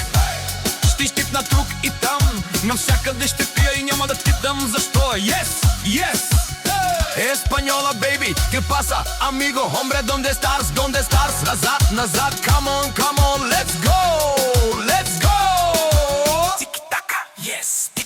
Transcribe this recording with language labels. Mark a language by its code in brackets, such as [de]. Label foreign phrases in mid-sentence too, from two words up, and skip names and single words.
[bg] Ще щипна тук и там, навсякъде ще пия и няма да питам защо. [en] Yes, yes, [es] Española, baby, ¿qué pasa, amigo? Hombre, ¿dónde estás? ¿Dónde estás? [bg] Назад, назад, [en] come on, let's go, let's go. Tiki-taka, yes.